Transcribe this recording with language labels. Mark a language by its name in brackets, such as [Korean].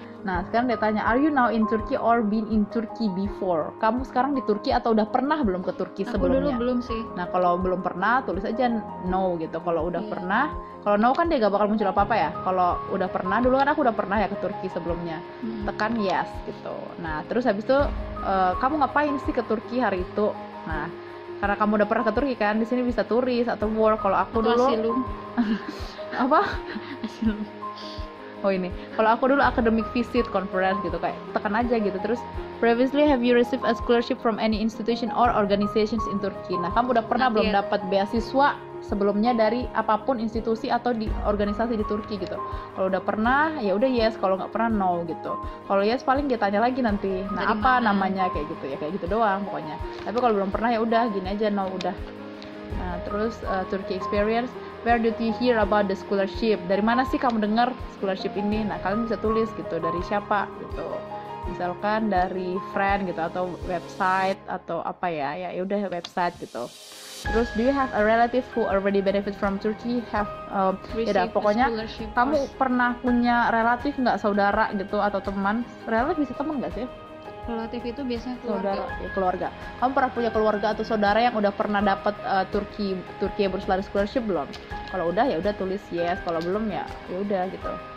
[Indonesian] Nah sekarang dia tanya, [English] are you now in Turkey or been in Turkey before? [Indonesian] Kamu sekarang di Turki atau udah pernah belum ke Turki sebelumnya? Aku dulu belum sih. Nah kalau belum pernah tulis aja no gitu. Kalau udah pernah, kalau no kan dia gak bakal muncul apa-apa ya. Kalau udah pernah, dulu kan aku udah pernah ya ke Turki sebelumnya, tekan yes gitu. Nah terus habis itu kamu ngapain sih ke Turki hari itu? Nah karena kamu udah pernah ke Turki kan, di sini bisa turis atau work. Kalau aku dulu asilum. Apa? Asilum. Oh ini, kalau aku dulu [English] academic visit conference [Indonesian] gitu, kayak tekan aja gitu. Terus [English] previously have you received a scholarship from any institution or organizations in Turkey? [Indonesian] Nah kamu udah pernah belum dapat beasiswa sebelumnya dari apapun institusi atau di organisasi di Turki gitu? Kalau udah pernah ya udah yes, kalau nggak pernah no gitu. Kalau yes paling dia tanya lagi nanti, nah dari apa mana? Namanya kayak gitu ya, kayak gitu doang pokoknya. Tapi kalau belum pernah ya udah gini aja, no udah. Nah terus [English] Turkey experience, where did you hear about the scholarship? [Indonesian] Dari mana sih kamu dengar scholarship ini? Nah kalian bisa tulis gitu, dari siapa gitu. Misalkan dari friend gitu, atau website atau apa ya udah website gitu. Terus [English] do you have a relative who already benefit from Turkey? [Indonesian] Pokoknya kamu pernah punya relatif nggak, saudara gitu atau teman? Relatif bisa teman nggak sih? Relatif itu biasanya keluarga. Keluarga. Kamu pernah punya keluarga atau saudara yang udah pernah dapat Turki Burslari Scholarship belum? Kalau udah ya udah tulis yes, kalau belum ya udah gitu.